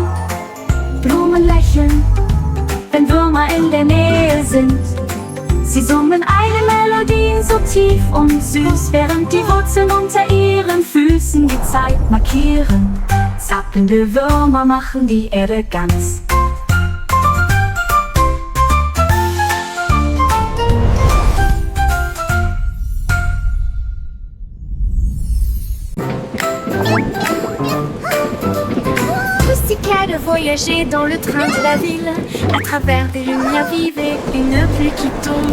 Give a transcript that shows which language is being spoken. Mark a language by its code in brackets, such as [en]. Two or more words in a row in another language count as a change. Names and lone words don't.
[de] Blumen lächeln, wenn Würmer in der Nähe sind. Sie summen eine Melodie so tief und süß, während die Wurzeln unter ihren Füßen die Zeit markieren. Zappelnde Würmer machen die Erde ganz. [fr] Moustiquaire de voyager dans le train de la ville, à travers des lumières vives et une pluie qui tombe.